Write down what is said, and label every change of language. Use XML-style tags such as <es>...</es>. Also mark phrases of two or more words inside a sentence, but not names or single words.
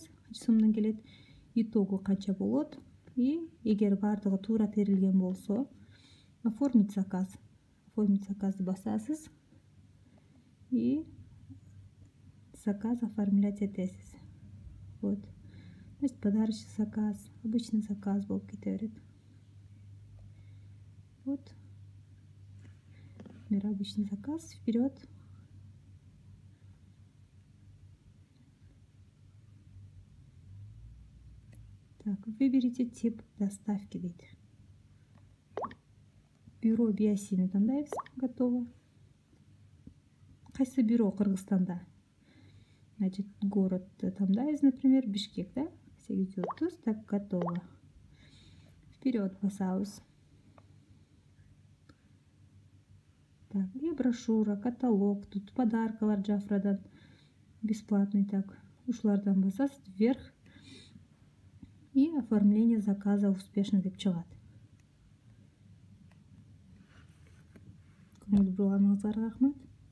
<ky>Канча сомдон келет, итогу канча болот. И эгер бардыгы туура терилген болсо,</ky> <ru>оформить заказ.</ru> <ky>Оформить заказды басасыз. И</ky> <ru>заказ оформлять</ru> <ky>этесиз. Вот.</ky> <ru>Значит, подарочный заказ, обычный заказ</ru> <ky>болуп кете берет.</ky> <ru>Вот. Например, обычный заказ, вперед. Так, выберите тип доставки дейт.</ru> <ky>Бюро PIC'ни тандайбыз, готово. Кайсы бюро Кыргызстанда? Значит, город тандайбыз, например, Бишкек, да? 830,</ky> <ru>так, готово.</ru> <ky>Вперед басабыз.</ky> <ru>Так, и брошюра, каталог, тут подаркалар Jafra'дан бесплатный, так,</ru> <ky>ушулардан басасыз,</ky> <ru>вверх. И оформление заказа успешно</ru> <ky>деп чыгат. Көңүл бурганыңызга рахмат.</ky>